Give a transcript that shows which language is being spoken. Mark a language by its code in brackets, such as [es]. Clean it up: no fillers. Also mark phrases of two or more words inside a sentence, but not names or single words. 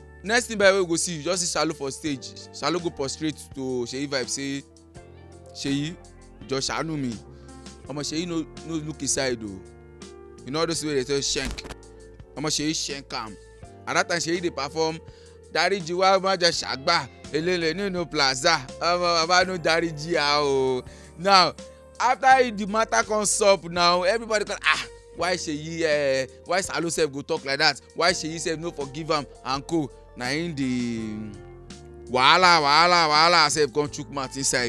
[pcm] Next thing by the way we go see, you just see Saloo for stage. Saloo go prostrate to Seyivibez, say, Seyi, just ṣàánú me. Seyi no look inside though. You know those way they tell shank. Seyi shank am. At that time Seyi dey perform [yo] Dáríjì wá má jẹ́ ṣàgbà elele nínú plaza. [pcm] Baba no dáríjì o. Now after the matter comes up now, everybody go why Seyi why Saloo sef go talk like that? Why Seyi sef no forgive am and co? Na in the wahala sef come chook mouth inside.